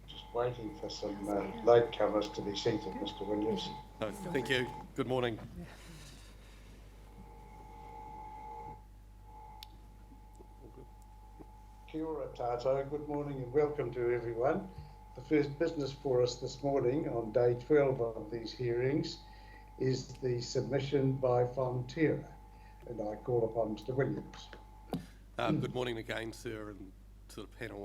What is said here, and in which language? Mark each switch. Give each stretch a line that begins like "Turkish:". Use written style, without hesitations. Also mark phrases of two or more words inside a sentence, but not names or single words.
English: waiting for some latecomers to be seated, Mr. Williams. Thank you. Good morning.
Māori: Kia ora tātou,
English: good morning and welcome to everyone. The first business for us this morning on day 12 of these hearings is the submission by Fonterra, and I call upon Mr. Williams. Good morning again, sir, and to the panel.